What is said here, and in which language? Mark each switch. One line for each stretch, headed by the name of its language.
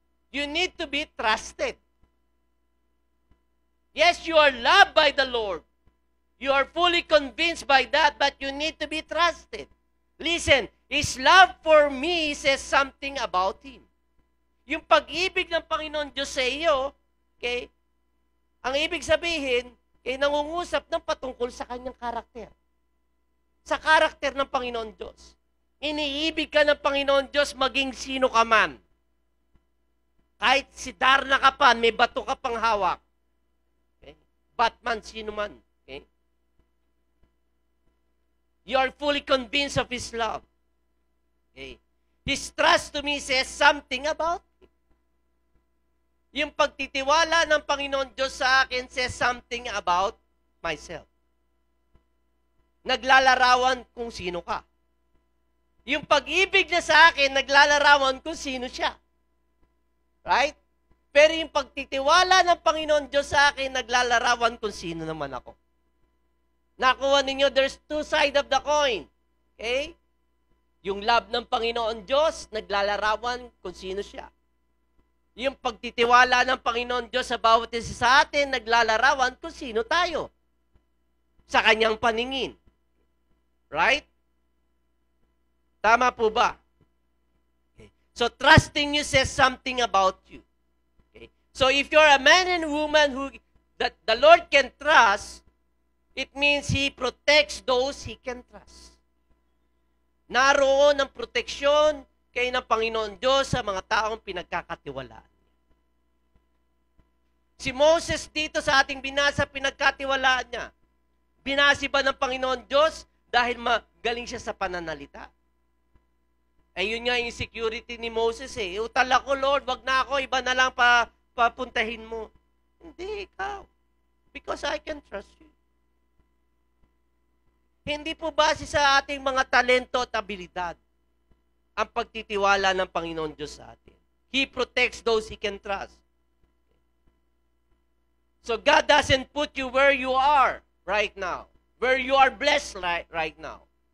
English: You need to be trusted. Yes, you are loved by the Lord. You are fully convinced by that, but you need to be trusted. Listen, His love for me says something about Him.
Filipino: Yung pag-ibig ng Panginoon Diyos sa iyo, okay, ang ibig sabihin, nangungusap ng patungkol sa kanyang karakter. Sa karakter ng Panginoon Diyos. Iniibig ka ng Panginoon Diyos maging sino ka man. Kahit si Darna ka pa, may bato ka pang hawak. Okay? Batman, sino man. Okay?
English: You are fully convinced of His love. Okay? His trust to me says something about Him.
Filipino: Yung pagtitiwala ng Panginoon Diyos sa akin
English: says something about myself.
Filipino: Naglalarawan kung sino ka. Yung pag-ibig niya sa akin, naglalarawan kung sino siya. Right? Pero yung pagtitiwala ng Panginoon Diyos sa akin, naglalarawan kung sino naman ako. Nakuha ninyo,
English: there's two sides of the coin.
Filipino: Okay? Yung love ng Panginoon Diyos, naglalarawan kung sino siya. Yung pagtitiwala ng Panginoon Diyos sa bawat isa sa atin, naglalarawan kung sino tayo. Sa kanyang paningin. Right? Tama po ba? Okay.
English: So, trusting you says something about you. Okay. So, if you're a man and woman who that the Lord can trust, it means He protects those He can trust.
Filipino: Naroon ang proteksyon kayo ng Panginoon Diyos sa mga taong pinagkakatiwalaan. Si Moses dito sa ating binasa, pinagkatiwalaan niya. Binasi ba ng Panginoon Diyos dahil magaling siya sa pananalita? Ayun nga yung security ni Moses eh. Utal ako, Lord, wag na ako, iba na lang papuntahin mo. Hindi, ikaw.
English: Because I can trust you.
Filipino: Hindi po base sa ating mga talento at abilidad ang pagtitiwala ng Panginoon Diyos sa atin.
English: He protects those He can trust. So God doesn't put you where you are right now. Where you are blessed right now.